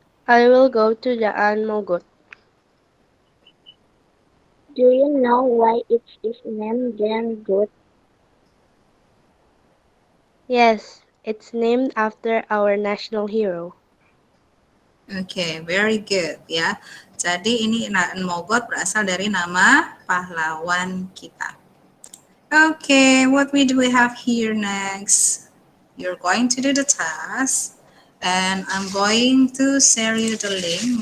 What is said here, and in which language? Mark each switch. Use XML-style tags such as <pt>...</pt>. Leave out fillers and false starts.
<en>I will go to Jaan Mogot. Do you know why it is named Jan Good? Yes, it's named after our national hero. Okay, very good ya.</en> <id>Jadi ini Mogot berasal dari nama pahlawan kita.</id> <en>Okay, what do we have here next? You're going to do the task. And I'm going to share you the link.</en>